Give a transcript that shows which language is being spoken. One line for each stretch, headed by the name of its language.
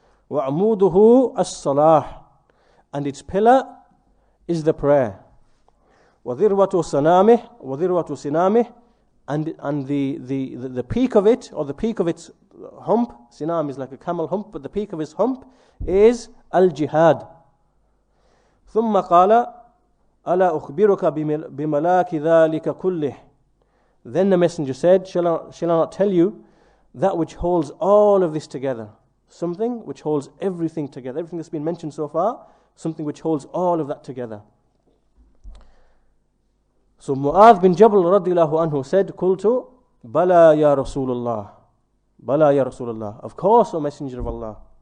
Arabic: Wa'amuduhu as-salah,
English: and its pillar is the prayer.
Arabic: Wadirwatu sinamih,
English: and the peak of it, or the peak of its hump, sinam is like a camel hump, but the peak of its hump is al-jihad.
Arabic: ثم قال ألا أخبرك بملاك ذلك كله.
English: Then the Messenger said, shall I not tell you that which holds all of this together? Something which holds everything together, everything that's been mentioned so far, something which holds all of that together. So Muaadh bin Jabal radiyallahu anhu said,
Arabic: Qultu Bala ya Rasulullah,
English: Bala ya Rasulullah, of course, O Messenger of Allah.